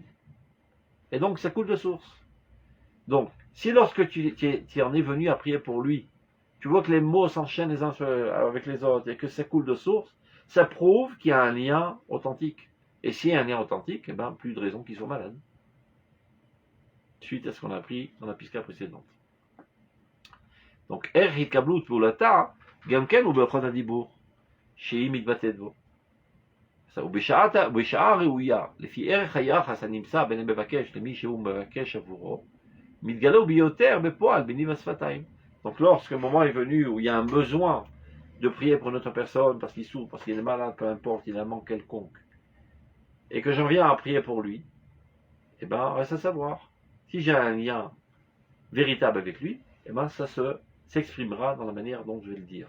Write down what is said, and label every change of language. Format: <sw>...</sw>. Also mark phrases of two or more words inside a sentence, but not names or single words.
<fr>Et donc, ça coule de source. Donc, si lorsque tu en es venu à prier pour lui, tu vois que les mots s'enchaînent les uns avec les autres et que ça coule de source, ça prouve qu'il y a un lien authentique. Et s'il y a un lien authentique, eh ben, plus de raison qu'il soit malade. Suite à ce qu'on a appris dans la pisca précédente. Donc,</fr> <he>hitkablut פעולתה, גם כן הוא באחד הדיבור, שהיא מתבטאת בו. ובשעה ראויה, לפי ערך היחס הנמצא בין המבקש למי שהוא מבקש עבורו, מתגלה ביותר בפועל בניב השפתיים.</he> <fr>Donc, lorsque le moment est venu où il y a un besoin de prier pour une autre personne, parce qu'il souffre, parce qu'il est malade, peu importe, il a un manque quelconque, et que j'en viens à prier pour lui, eh ben, reste à savoir. Si j'ai un lien véritable avec lui, eh ben, ça s'exprimera dans la manière dont je vais le dire.</fr>